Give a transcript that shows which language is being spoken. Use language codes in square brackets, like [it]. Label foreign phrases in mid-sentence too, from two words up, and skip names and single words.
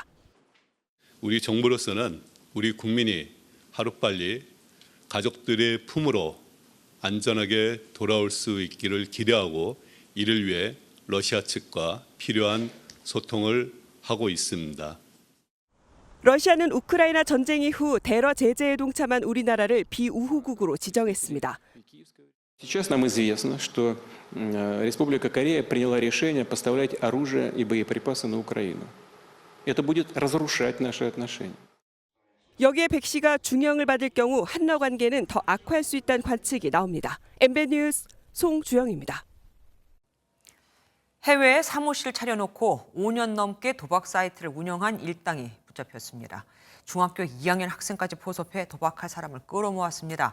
[ko] 우리 정부로서는 우리 국민이 하루빨리 가족들의 품으로 안전하게 돌아올 수 있기를 기대하고 이를 위해 러시아 측과 필요한 소통을 하고 있습니다. 러시아는 우크라이나 전쟁 이후 대러 제재에 동참한 우리나라를 비우호국으로 지정했습니다. [ru] Сейчас нам известно, что Республика Корея приняла решение поставлять оружие и боеприпасы на Украину. Это будет разрушать наши отношения. [ko] 여기에 백 씨가 중형을 받을 경우 한러 관계는 더 악화할 수 있다는 관측이 나옵니다. MBN 뉴스 송주영입니다. 해외에 사무실 차려놓고 5년 넘게 도박 사이트를 운영한 일당이 붙잡혔습니다. 중학교 2학년 학생까지 포섭해 도박할 사람을 끌어모았습니다.